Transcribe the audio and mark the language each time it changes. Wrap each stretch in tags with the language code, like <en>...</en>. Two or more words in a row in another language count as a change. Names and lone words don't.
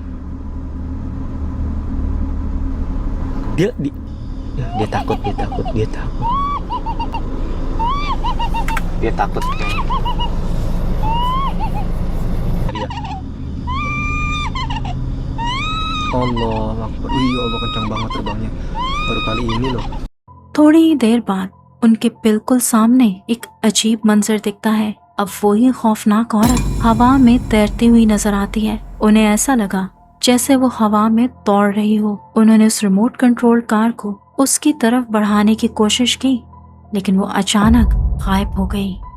<id>Dia takut. Dia takut kayaknya. Allahu Akbar. Iya, Allah kencang banget terbangnya. Baru kali ini loh.</id> <hi>थोड़ी ही देर बाद उनके बिल्कुल सामने एक अजीब मंजर दिखता है। अब वही खौफनाक औरत हवा में तैरती हुई नजर आती है। उन्हें ऐसा लगा जैसे वो हवा में दौड़ रही हो। उन्होंने उस रिमोट कंट्रोल कार को उसकी तरफ बढ़ाने की कोशिश की, लेकिन वो अचानक गायब हो गई।</hi>